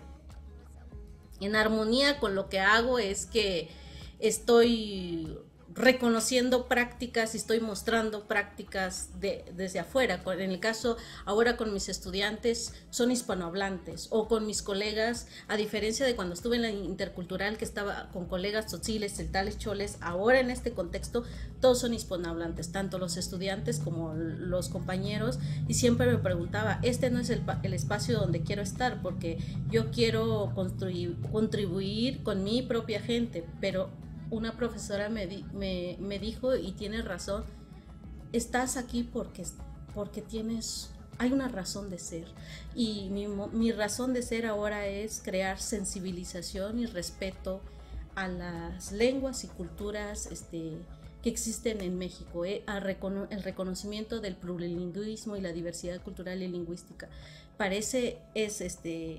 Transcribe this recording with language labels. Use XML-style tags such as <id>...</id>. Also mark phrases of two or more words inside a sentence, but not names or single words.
<es>En armonía con lo que hago, es que estoy reconociendo prácticas y estoy mostrando prácticas desde afuera. En el caso ahora con mis estudiantes son hispanohablantes, o con mis colegas, a diferencia de cuando estuve en la intercultural, que estaba con colegas tzotziles, celtales, choles, ahora en este contexto todos son hispanohablantes, tanto los estudiantes como los compañeros, y siempre me preguntaba, este no es el espacio donde quiero estar, porque yo quiero contribuir con mi propia gente, pero una profesora me dijo, y tiene razón, estás aquí porque hay una razón de ser, y mi razón de ser ahora es crear sensibilización y respeto a las lenguas y culturas que existen en México, el reconocimiento del plurilingüismo y la diversidad cultural y lingüística.</es>